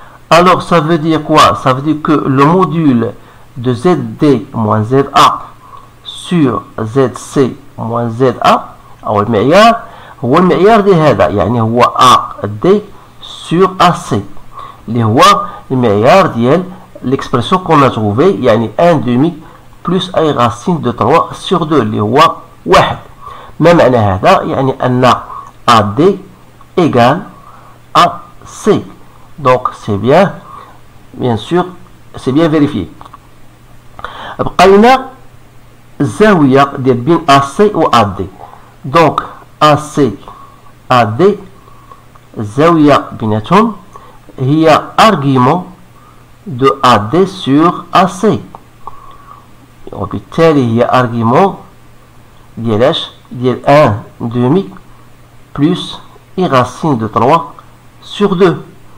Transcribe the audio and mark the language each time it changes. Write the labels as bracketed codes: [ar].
[fr] Alors ça veut dire quoi? Ça veut dire que le module de ZD moins ZA sur ZC moins ZA [ar] أو المعيار هو المعيار دي هذا، يعني هو [fr] AD sur AC. [ar] اللي هو المعيار ديال [fr] l'expression qu'on a trouvé [ar] يعني [fr] 1 demi plus a racine de 3 sur 2 [ar] اللي هو 1. ما معنى هذا؟ يعني أن AD égale AC. [fr] Donc c'est bien sûr c'est bien vérifié. [ar] بقى لنا الزاوية ديال بين AC و AD. [fr] donc AC AD [ar] الزاوية بيناتهم هي [fr] argument de AD sur AC [ar] وبالتالي هي [fr] argument [ar] ديالاش ديال [fr] 1 demi plus I racine de 3 sur 2.